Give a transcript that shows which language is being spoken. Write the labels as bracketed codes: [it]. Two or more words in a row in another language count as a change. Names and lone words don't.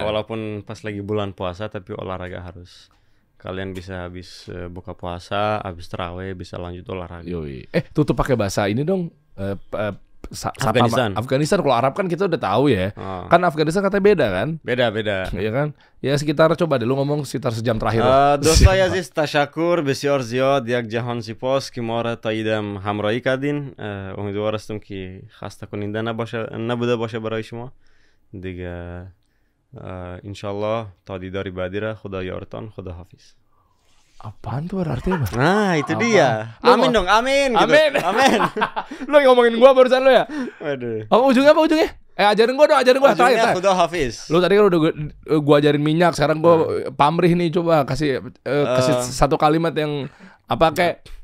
[id] Walaupun pas lagi bulan puasa, tapi olahraga harus. Kalian bisa habis buka puasa, habis tarawih bisa lanjut olahraga. Yoi. Tutup pakai bahasa ini dong. Afghanistan. Afghanistan kalau Arab kan kita udah tahu ya. Oh. Kan Afghanistan katanya beda kan? Beda-beda. Iya kan? Ya sekitar coba deh lu ngomong sekitar sejam terakhir. [fa] دوستای عزیز تشکر بسیار زیاد یک جهان سپاس که ما را تا ایدم همراهی کردین امیدوار هستم که خسته کننده نبوده باشه برای شما دیگه انشالله تا دیداری بعدی را خدا یارتان خدا حافظ. [id] Apaan tuh artinya? Bang? Nah itu dia. Lu Amin mau- dong, amin gitu. Amin. Amin. Lu yang ngomongin gua barusan lu ya? Waduh. Ujungnya apa ujungnya? Ajarin gua dong, ajarin gua Ujungnya terakhir. [fa] خدا حافظ. [id] Lu tadi kan udah gua ajarin minyak, sekarang gua pamrih nih, coba kasih satu kalimat yang apa kayak